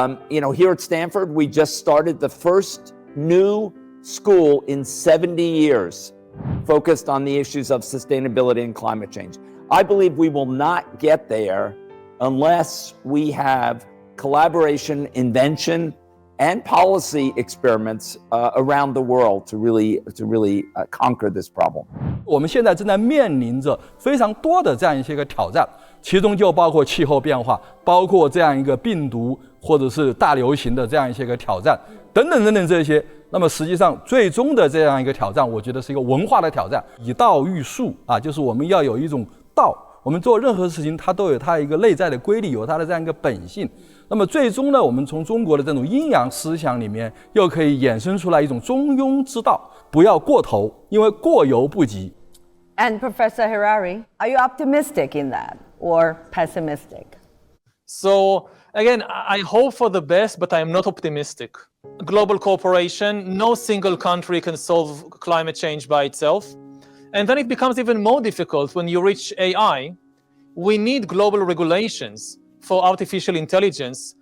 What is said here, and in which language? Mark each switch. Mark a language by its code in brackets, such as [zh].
[en] Here at Stanford, we just started the first new school in 70 years focused on the issues of sustainability and climate change. I believe we will not get there unless we have collaboration, invention, and policy experiments around the world to really conquer this problem. [zh] 我们现在正在面临着非常多的这样一些个挑战，其中就包括气候变化，包括这样一个病毒或者是大流行的这样一些个挑战，等等这些。那么实际上最终的这样一个挑战，我觉得是一个文化的挑战，以道育术就是我们要有一种道，我们做任何事情它都有它一个内在的规律，有它的这样一个本性。那么最终呢，我们从中国的这种阴阳思想里面，又可以衍生出来一种中庸之道，不要过头，因为过犹不及。 [en] And Professor Harari, are you optimistic in that or pessimistic? So again, I hope for the best, but I am not optimistic. Global cooperation, no single country can solve climate change by itself. And then it becomes even more difficult when you reach AI. We need global regulations for artificial intelligence.